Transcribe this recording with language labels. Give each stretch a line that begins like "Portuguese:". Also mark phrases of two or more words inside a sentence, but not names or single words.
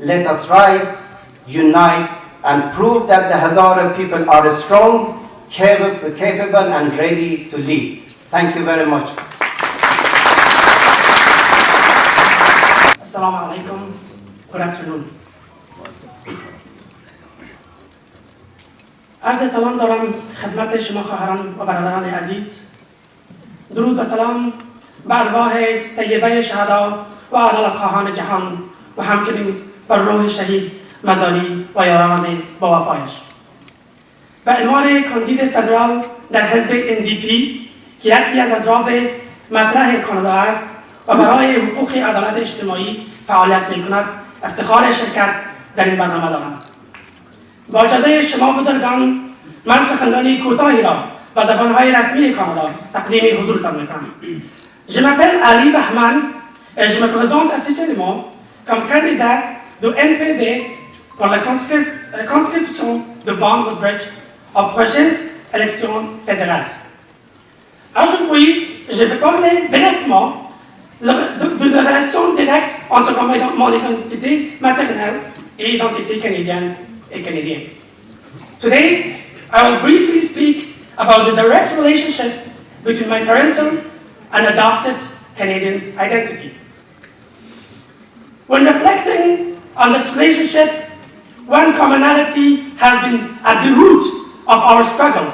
English: Let us rise, unite, and prove that the Hazara people are strong, capable, and ready to lead. Thank you very much.
Arabic: السلام عليكم.
English: Good afternoon.
Persian: عرض سلام دارم خدمت شما خواهران و برادران عزیز. درود و سلام بر ارواح طیبه شهدا و عدالت خواهان جهان و همچنین بر روح شهید مزاری و یاران با وفایش. به عنوان کاندید فدرال در حزب NDP که یکی از اضراب مطرح کانادا است و برای حقوق عدالت اجتماعی فعالیت می‌کند، افتخار شرکت در این برنامه دارم. با اجازه شما بزرگان، من سخنرانی کوتاهی را به زبان‌های رسمی کانادا تقدیم حضورتان می‌کنم.
French: Je m'appelle Ali Bahman et je me présente officiellement comme candidat du NPD pour la conscription de Vaughan Woodbridge aux prochaines élections fédérales. Aujourd'hui, je vais parler brièvement de la relation directe entre mon identité maternelle et identité canadienne et canadienne.
English: Today, I will briefly speak about the direct relationship between my parental and adopted Canadian identity. When reflecting on this relationship, one commonality has been at the root of our struggles.